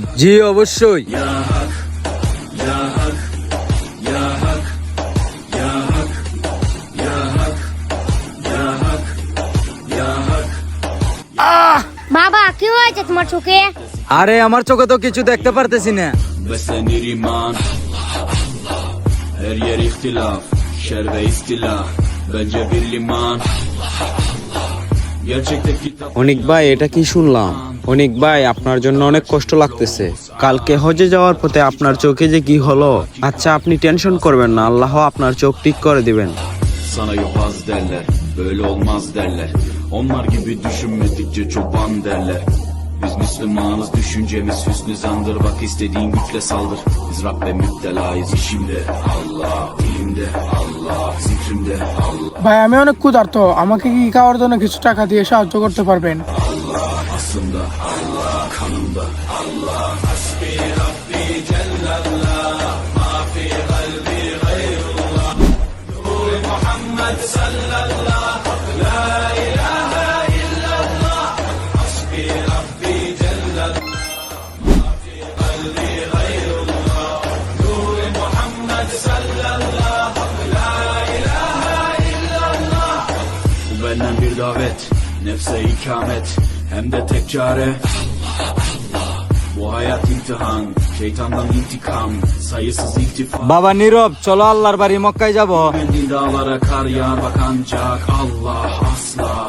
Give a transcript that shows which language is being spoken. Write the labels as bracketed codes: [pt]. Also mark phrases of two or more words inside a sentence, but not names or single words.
[bn] জি অবশ্যই। বাবা কি হয়েছে তোমার চোখে? আরে আমার চোখে তো কিছু দেখতে পারতেছি না। [tr] Beslenir iman. Her yer ihtilaf, şer ve istila. Bence bir liman. Gerçekte kitap. [bn] অনিক ভাই, এটা কি শুনলাম? অনিক ভাই, আপনার জন্য অনেক কষ্ট লাগতেছে। কালকে হজে যাওয়ার পথে আপনার চোখে যে কি holo। আচ্ছা, আপনি টেনশন করবেন না, আল্লাহ আপনার চোখ ঠিক করে দিবেন। [tr] Sana yobaz derler, böyle olmaz derler. Onlar gibi düşünmedikçe çoban derler. Biz Müslümanız, düşüncemiz hüsnü zandır. Bak istediğin güçle saldır. Biz Rabbe müptelayız, işimde Allah, ilimde Allah, zikrimde Allah. [bn] ভাই আমি অনেক ক্ষুধার্ত, আমাকে কি খাওয়ার জন্য কিছু টাকা দিয়ে সাহায্য করতে পারবেন? [tr] Aslında Allah, kanımda Allah. [ar] حسبي ربي جل الله، ما في قلبي غير الله. نور محمد صلى الله، لا إله إلا الله. حسبي ربي جل الله، ما في قلبي غير الله. نور محمد صلى الله، لا إله إلا الله. [tr] Bu benden bir davet, nefse ikamet, hem de tek çare. Bu hayat imtihan, şeytandan intikam, sayısız iltifat. [bn] বাবা নীরব, চলো আল্লাহর বাড়ি মক্কায় যাব। [tr] Mendil dağlara kar yağar bak ancak Allah asla.